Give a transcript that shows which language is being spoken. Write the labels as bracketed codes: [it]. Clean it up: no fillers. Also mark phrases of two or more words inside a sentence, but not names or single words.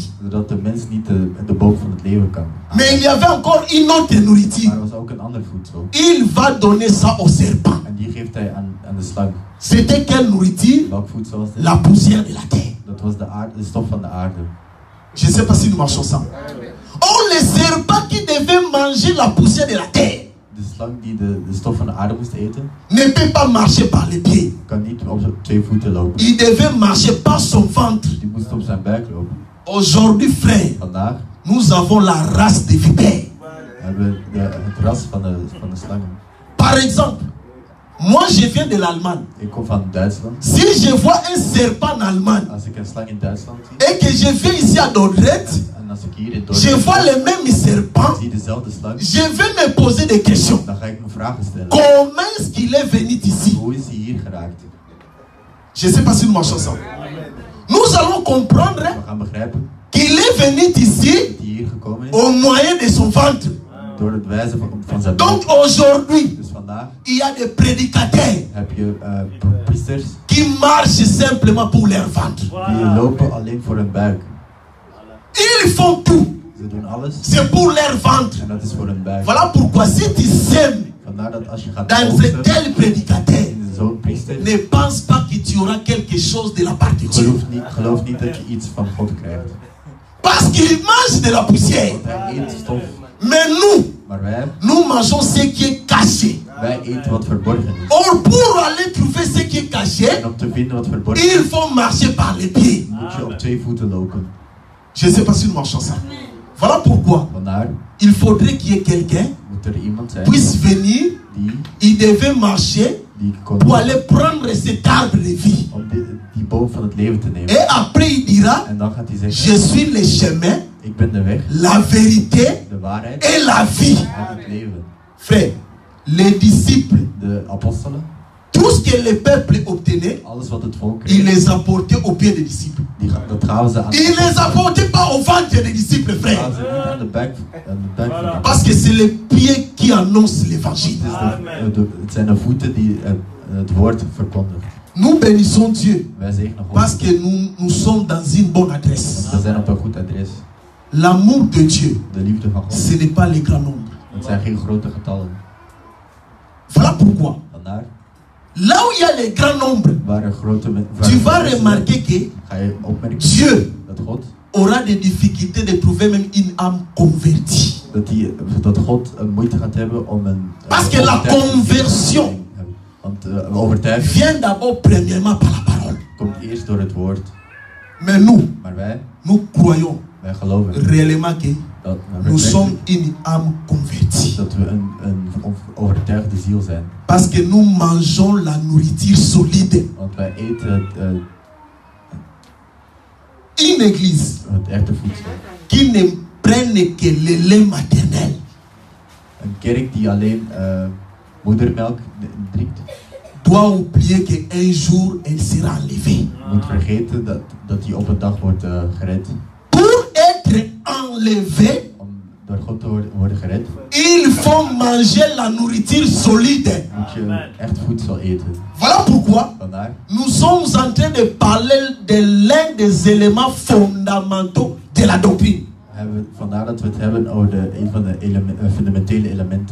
[nl] Zodat de mens niet de boom van het leven kan. [fr] Mais il y avait encore une autre nourriture. [nl] Maar er was ook een ander voedsel. [fr] Il va donner ça au serpent. [nl] En die geeft hij aan de slang. [fr] C'était quelle nourriture? [nl] Welk voedsel was dit? [fr] La poussière de la terre. [nl] Dat was de stof van de aarde. [fr] Je ne sais pas si nous marchons ça. Oh, les serpents qui devaient manger la poussière de la terre [nl] De slang die de stof van de aarde moest eten, [fr] ne peut pas marcher par les pieds. [nl] kan niet op zijn 2 voeten lopen. [fr] Il devait marcher par son ventre. [nl] Die moest op zijn buik lopen. [fr] Aujourd'hui, frère, [nl] Vandaag [fr] nous avons la race des vipères. [nl] hebben we het ras van de slangen. [fr] Par exemple, moi je viens de l'Allemagne. [nl] Ik kom van Duitsland. [fr] Si je vois un serpent en Allemagne [nl] Als ik een slang in Duitsland zie, [fr] et que je viens ici à Dordrecht, [nl] en als ik hier in [fr] je Dordrecht vois les mêmes serpents, [nl] zie dezelfde slang, [fr] je vais me poser des questions. [nl] dan ga ik me vragen stellen. [fr] Comment est-ce qu'il est venu ici? [nl] Hoe is hij hier geraakt? [fr] Je ne sais pas si nous marchons ensemble. Nous allons comprendre [nl] We gaan begrijpen [fr] qu'il est venu ici [nl] dat hij hier gekomen is [fr] au moyen de son ventre. [nl] door het wijzen van zijn buik. [fr] Donc aujourd'hui, [nl] Dus vandaag [fr] il y a des prédicateurs [nl] heb je priesters [fr] qui marchent simplement pour leur ventre. [nl] die lopen alleen voor hun buik. [fr] Ils font tout. [nl] Ze doen alles [fr] C'est pour leur ventre. [nl] en dat is voor hun buik. [fr] Voilà pourquoi si tu sèmes [nl] Vandaar dat als je gaat [fr] dans [nl] oogsten [fr] tel prédicateur, [nl] in zo'n priester, [fr] ne pense pas que tu auras quelque chose de la part de Dieu. [nl] geloof niet dat je iets van God krijgt. [fr] Parce qu'il mange de la poussière. [nl] Want hij eet stof. [fr] Mais nous, [nl] Maar wij [fr] nous mangeons ce qui est caché. [nl] eten wat verborgen is. [fr] Or, pour aller trouver ce qui est caché, [nl] En om te vinden wat verborgen [fr] il [nl] is, [fr] faut marcher par les pieds. [nl] moet je op 2 voeten lopen. [fr] Je ne sais pas si nous marchons ça. Voilà pourquoi [nl] Vandaar [fr] il faudrait qu'il y ait quelqu'un [nl] moet er iemand zijn [fr] puisse venir. [nl] die [fr] Il devait marcher [nl] kon [fr] pour aller prendre cet arbre de vie. [nl] om die boom van het leven te nemen. [fr] Et après, il dira, [nl] En dan gaat hij [fr] je [nl] zeggen, [fr] suis le chemin, [nl] ik ben de weg, [fr] la vérité [nl] de waarheid [fr] et la vie. [nl] en het leven. [fr] Frère, les disciples, [nl] De apostelen, [fr] tout ce que le peuple obtenait, [nl] alles wat het volk [fr] il [nl] kreeg, [fr] les apportait aux pieds des disciples. [nl] dat gaven ze aan [fr] Il les apportait pas au ventre des disciples, [nl] gaven [fr] frère. [nl] ze niet aan de buik van de [fr] Parce que c'est les pieds qui annoncent l'évangile. [nl] Het zijn de voeten die het woord verkondigen. [fr] Nous bénissons Dieu [nl] Wij zegenen God. [fr] parce que nous sommes dans une bonne adresse. [nl] We zijn op een goed adres. [fr] L'amour de Dieu, [nl] De liefde van God. [fr] ce n'est pas les grands nombres. [nl] Het zijn geen grote getallen. [fr] Voilà pourquoi. [nl] Vandaar, [fr] Là où il y a les grands nombres, [nl] waar er grote [fr] tu vas remarquer que [nl] ga je opmerken [fr] Dieu [nl] dat God, [fr] aura des difficultés de trouver même une âme convertie. [nl] dat God moeite gaat hebben om een [fr] Parce que la [nl] overtuiging [fr] conversion [nl] te hebben. Want overtuiging [fr] vient d'abord premièrement par la parole. [nl] komt eerst door het woord. [fr] Mais nous, [nl] Maar [fr] nous croyons [nl] wij geloven [fr] réellement que [nl] dat, [fr] nous sommes une âme convertie. [nl] dat we een overtuigde ziel zijn. [fr] Parce que nous mangeons la nourriture solide. [nl] Want wij eten [fr] Une église [nl] het echte voedsel. [fr] qui ne prenne que le lait maternel [nl] Een kerk die alleen moedermelk drinkt, [fr] doit oublier qu'un jour elle sera enlevée. [nl] moet vergeten dat die op een dag wordt gered. [fr] Pour être enlevé, [nl] Om door God te worden gered, [fr] il faut manger la nourriture solide. [nl] moet je echt voedsel eten. [fr] Voilà pourquoi [nl] Vandaar [fr] nous sommes en train de parler de l'un des éléments fondamentaux de la doctrine. [nl] Vandaar dat we het hebben over een van de fundamentele elementen.